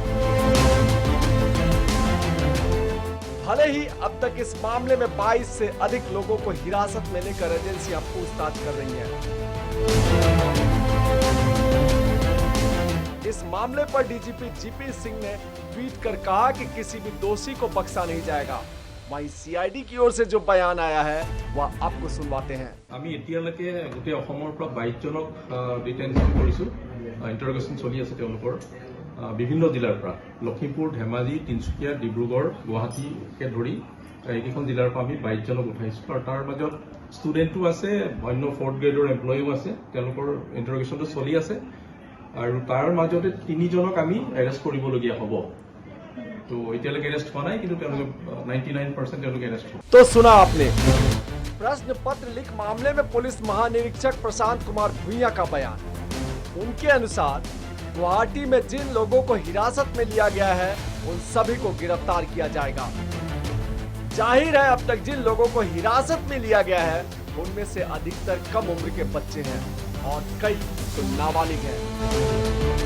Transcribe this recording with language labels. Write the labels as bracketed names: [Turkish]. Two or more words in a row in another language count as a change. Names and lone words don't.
[Hindi] भले ही अब तक इस मामले में 22 से अधिक लोगों को हिरासत में लेकर एजेंसियां पूछताछ कर रही हैं। इस मामले पर डीजीपी जीपी सिंह ने ट्वीट कर कहा कि किसी भी दोषी को बख्शा नहीं जाएगा। वहीं सीआईडी की ओर से जो बयान आया है वह आपको सुनवाते हैं। [Assamese] আমি এতিয়ালৈকে গোটেই অসমৰ পৰা 22 জনক ডিটেনশন কৰিছো। ইন্টাৰোগেশন চলি আছে তেওঁলোকৰ বিভিন্ন জিলাৰ পৰা লখিমপুৰ, ধেমাজি, তিনচুকীয়া, ডিব্ৰুগড়, গুৱাহাটীকে ধৰি এইকেইখন জিলাৰ পৰা আমি 22 জনক উঠাইছো আৰু তাৰ মাজত ষ্টুডেণ্টো আছে, অন্য 4th গ্ৰেডৰ এমপ্লয়িও আছে। তেওঁলোকৰ ইন্টাৰোগেশনটো চলি আছে আৰু তাৰ মাজতে 3 জনক আমি এৰেষ্ট কৰিবলগীয়া হ'ব। तो इতিয়ালৈকে এৰেষ্ট হোৱা নাই, কিন্তু তেওঁলোকে 99% তেওঁলোকে এৰেষ্ট হ'ব। [Hindi] तो सुना आपने प्रश्न पत्र लिख मामले में पुलिस महानिरीक्षक प्रशांत कुमार भुइयां का बयान। उनके अनुसार गुवाहाटी में जिन लोगों को हिरासत में लिया गया है उन सभी को गिरफ्तार किया जाएगा। जाहिर है अब तक जिन लोगों को हिरासत में लिया गया है उनमें से अधिकतर कम उम्र के बच्चे हैं और कई तो नाबालिग हैं।